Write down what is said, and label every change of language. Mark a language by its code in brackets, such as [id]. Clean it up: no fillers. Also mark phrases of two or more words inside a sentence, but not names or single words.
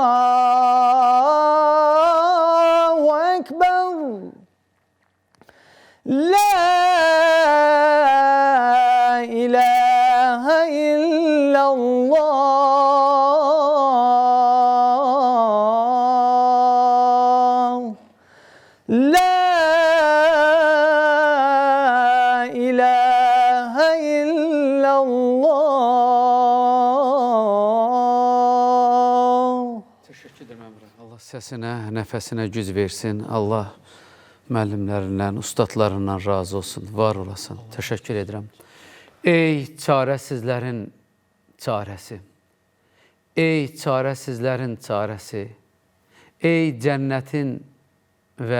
[ar] الله أكبر. لا إله إلا الله. لا إله إلا الله. [tr] Teşekkür ederim Emre. [az] Allah səsinə, nəfəsinə güc versin. Allah müəllimlərindən, ustadlarından razı olsun, var olasın. Təşəkkür edirəm. Ey çarəsizlərin çarəsi, ey çarəsizlərin çarəsi, ey cənnətin və